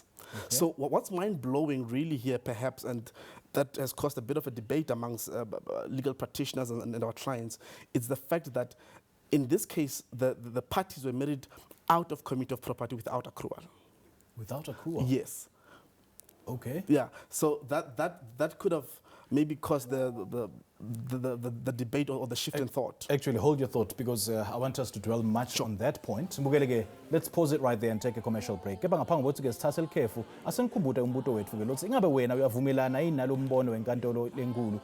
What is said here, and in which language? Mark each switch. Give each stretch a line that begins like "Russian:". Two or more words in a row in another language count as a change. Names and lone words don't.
English: So what's mind-blowing really here, perhaps, and that has caused a bit of a debate amongst legal practitioners and our clients, is the fact that in this case, the parties were married out of community of property without accrual. Without accrual? Yes. Okay. Yeah. So that could have maybe caused the debate or the shift in thought. Actually, hold your thought, because I want us to dwell much on that point.
Swati: Mbukele-ke,
English: let's pause it right there and take a commercial break.
Swati: Kepha ngaphambi kokuthi-ke sithathe likhefu, asengikhumbuta umbuto wethu-ke lothi ingabe wena uyavumelana yini nalo mbono wenkantolo lenkulu?